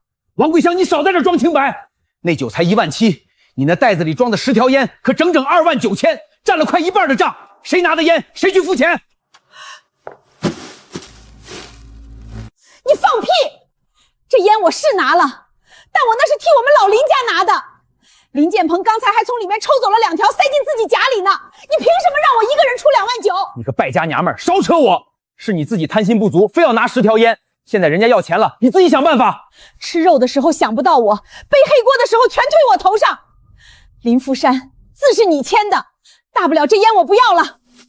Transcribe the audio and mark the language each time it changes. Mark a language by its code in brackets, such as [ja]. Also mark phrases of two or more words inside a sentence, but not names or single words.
[zh] 王桂香，你少在這裝清白。那酒才17000，你那袋子裡裝的10條煙可整整29000，占了快1半的賬，誰拿的煙誰去付錢。你放屁！這煙我是拿了，但我那是替我們老林家拿的。林建鵬剛才還從裡面抽走了2條，塞進自己夾裡呢。你憑什麼讓我一個人出2萬9？你個敗家娘們兒，少扯我！是你自己貪心不足，非要拿10條煙。現在人家要錢了，你自己想辦法。吃肉的時候想不到我，背黑鍋的時候全推我頭上。林福山，字是你簽的，大不了這煙我不要了。